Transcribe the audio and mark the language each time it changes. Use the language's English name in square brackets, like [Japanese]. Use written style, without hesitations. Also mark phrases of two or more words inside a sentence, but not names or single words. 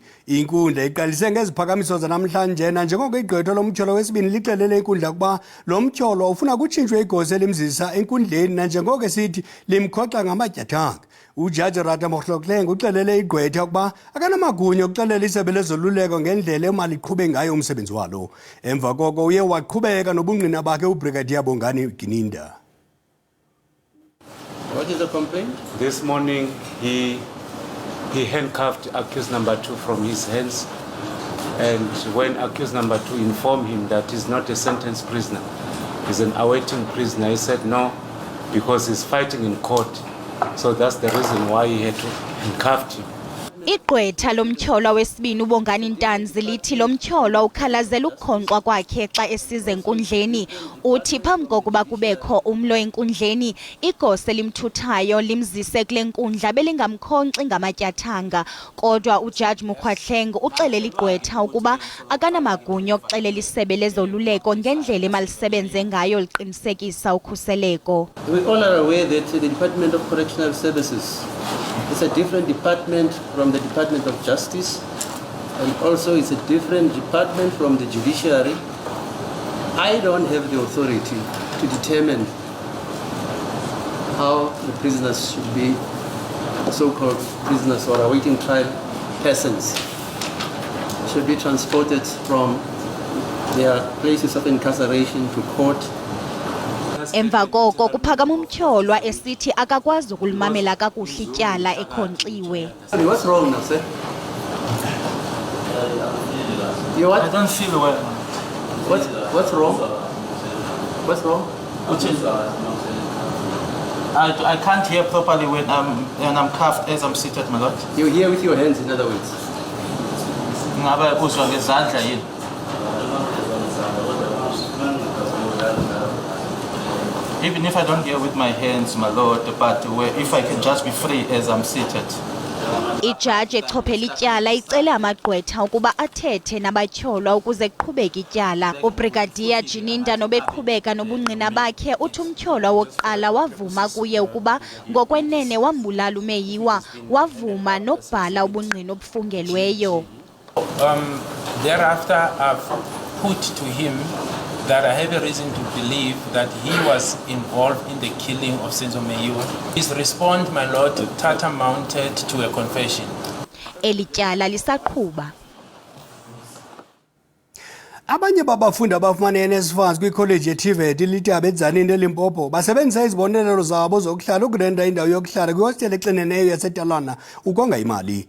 [Xhosa] Inkundla iqalise ngeziphakamiso zanamhlanje nanjengoko igqwetha lomtyholo wesibini lixelele inkundla ukuba lo mtyholo ufuna kutshintshwe igosa elimzisa enkundleni nanjengoko esithi limkhoxa ngamatyathanga. Ujaji Rata Mohlokleng uxelele igqwetha ukuba akanamagunya okuxelela isebe lezoluleko ngendlela emaliqhube ngayo umsebenzi walo. Emva koko uye waqhubeka nobungqina bakhe uBrigadier Bongani Gininda. [English] What is the complaint? This morning, he handcuffed accused number 2 from his hands, and when accused number 2 informed him that he's not a sentenced prisoner, he's an awaiting prisoner, he said no, because he's fighting in court. So that's the reason why he had to handcuff him. [Xhosa] Igqwetha lomtyholwa wesibini uBongani Ntanzi lithi lo mtyholwa ukhalazela ukukhonqwa kwakhe xa esize enkundleni. Uthi phambi kokuba kubekho umlo enkundleni igosa elimthuthayo limzise kule nkundla belingamkhonxi ngamatyathanga kodwa uJaji Mukhwahleng uxelela igqwetha ukuba akanamagunya okuxelela isebe lezoluleko ngendlela emalisebenze ngayo liqinisekisa ukhuseleko. [English] We all are aware that the Department of Correctional Services is a different department from the Department of Justice, and also it's a different department from the judiciary. I don't have the authority to determine how the prisoners should be, so-called prisoners or awaiting trial persons, should be transported from their places of incarceration to court. [Xhosa] Emva koko kuphakama umtyholwa esithi akakwazi ukulimamela kakuhle ityala ekhonkxiwe. [English] What's wrong now, sir? You what? I don't feel well. What's wrong? What's wrong? Which is, I can't hear properly when I'm cuffed as I'm seated, my lord. You hear with your hands, in other words. [Zulu] Ngabe uzwa ngezandla yini? [English] Even if I don't hear with my hands, my lord, but if I can just be free as I'm seated. [Xhosa] Ijaji echophela ityala icele amagqwetha ukuba athethe nabatyholwa ukuze kuqhubeke ityala. Ubrigadier Jininda nobeqhubeka nobungqina bakhe uthi umtyholwa wokuqala wavuma kuye ukuba ngokwenene wambulala umeyiwa, wavuma nokubhala ubungqina obufungelweyo. [English] Thereafter, I've put to him that I have a reason to believe that he was involved in the killing of Senzo Meyiwa. His response, my lord, mounted to a confession. [Xhosa] Elityala lisaqhuba. Abanye babafundi abafumana NSFAS kwikholeji yeTVET iLitaba eTzaneen eLimpopo basebenzisa izibonelelo zabo zokuhlala ukurenta indawo yokuhlala kwihostele exineneyo yaseTalana ukonga imali.